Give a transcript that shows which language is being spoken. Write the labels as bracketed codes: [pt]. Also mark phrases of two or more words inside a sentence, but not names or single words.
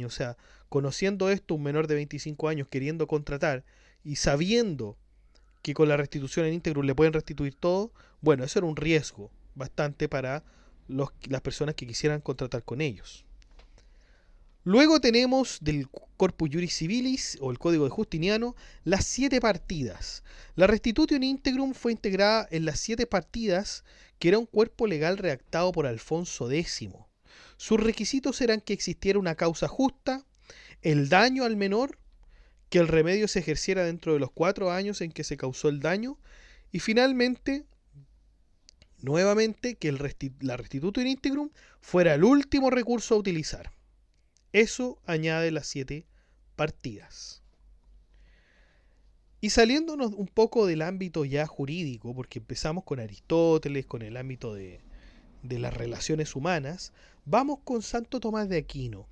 [es] O sea, conociendo esto, un menor de 25 años queriendo contratar y sabiendo que con la restitución en íntegro le pueden restituir todo, bueno, eso era un riesgo bastante para las personas que quisieran contratar con ellos. Luego tenemos del Corpus Juris Civilis o el Código de Justiniano las 7 partidas. La [la] restitutio in integrum [es] fue integrada en las 7 partidas, que era un cuerpo legal redactado por Alfonso X. Sus requisitos eran que existiera una causa justa, el daño al menor, que el remedio se ejerciera dentro de los 4 años en que se causó el daño, y finalmente, nuevamente, que la [la] restitutio in integrum [es] fuera el último recurso a utilizar. Eso añade las 7 partidas. Y saliéndonos un poco del ámbito ya jurídico, porque empezamos con Aristóteles, con el ámbito de de las relaciones humanas, vamos con Santo Tomás de Aquino.